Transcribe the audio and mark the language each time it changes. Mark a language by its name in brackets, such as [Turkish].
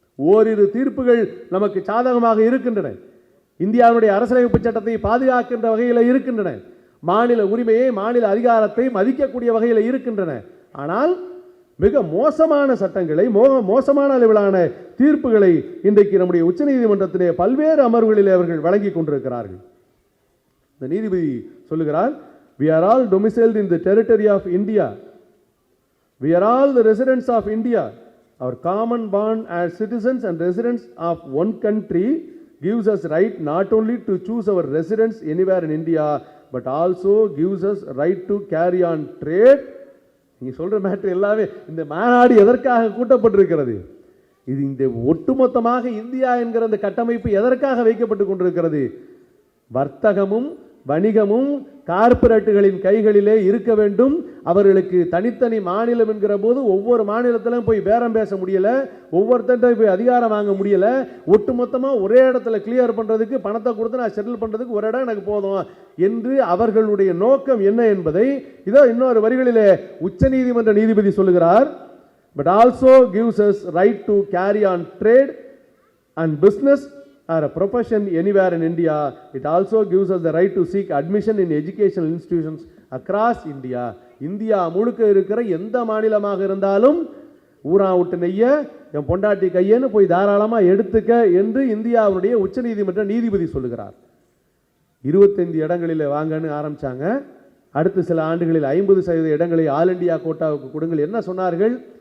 [Tamil] ஓரிரு தீர்ப்புகள் நமக்கு சாதகமாக இருக்கின்றன. இந்தியாவுடைய அரசியலமைப்பு சட்டத்தை பாதுகாக்கின்ற வகையில் இருக்கின்றன. மாநில உரிமையை, மாநில அதிகாரத்தை மதிக்கக்கூடிய வகையில் இருக்கின்றன. ஆனால் மிக மோசமான சட்டங்களை, மோசமான அளவிலான தீர்ப்புகளை இன்றைக்கு நம்முடைய உச்சநீதிமன்றத்திலே பல்வேறு அமர்வுகளிலே அவர்கள் வழங்கி கொண்டிருக்கிறார்கள். இந்த நீதிபதி சொல்லுகிறார், [English] we are all domiciled in the territory of India, we are all the residents of India, our common bond as citizens and residents of one country gives us right not only to choose our residence anywhere in India but also gives us right to carry on trade. [Tamil] நீ சொல்ற matter எல்லாமே இந்த மாநாடு எதற்காக கூட்டப்பட்டிருக்கிறது? இது இந்த ஒட்டுமொத்தமாக India என்கிற அந்த கட்டமைப்பு எதற்காக வைக்கப்பட்டு கொண்டிருக்கிறது? வர்த்தகமும் வணிகமும் கார்ப்பரேட்டுகளின் கைகளிலே இருக்க வேண்டும். அவர்களுக்கு தனித்தனி மாநிலம் என்கிற போது ஒவ்வொரு மாநிலத்திலும் போய் பேரம் பேச முடியல, ஒவ்வொருத்தட்ட போய் அதிகாரம் வாங்க முடியல. ஒட்டுமொத்தமாக ஒரே இடத்துல கிளியர் பண்ணுறதுக்கு பணத்தை கொடுத்து நான் செட்டில் பண்ணுறதுக்கு ஒரு இடம் எனக்கு போதும் என்று அவர்களுடைய நோக்கம் என்ன என்பதை இதோ இன்னொரு வரிகளிலே உச்சநீதிமன்ற நீதிபதி சொல்லுகிறார். [English] But also gives us right to carry on trade and business or a profession anywhere in India. It also gives us the right to seek admission in educational institutions across India. [Tamil] India முழுக்க இருக்கிற எந்த மாநிலமாக இருந்தாலும் ஊரா விட்டு நெய்ய என் பொண்டாட்டி கையன்னு போய் தாராளமாக எடுத்துக்க என்று இந்தியாவுடைய உச்சநீதிமன்ற நீதிபதி சொல்லுகிறார். 25 இடங்களில் வாங்கன்னு ஆரம்பிச்சாங்க. அடுத்த சில ஆண்டுகளில் 50% இடங்களை ஆல் இண்டியா கோட்டாவுக்கு கொடுங்கள். என்ன சொன்னார்கள்?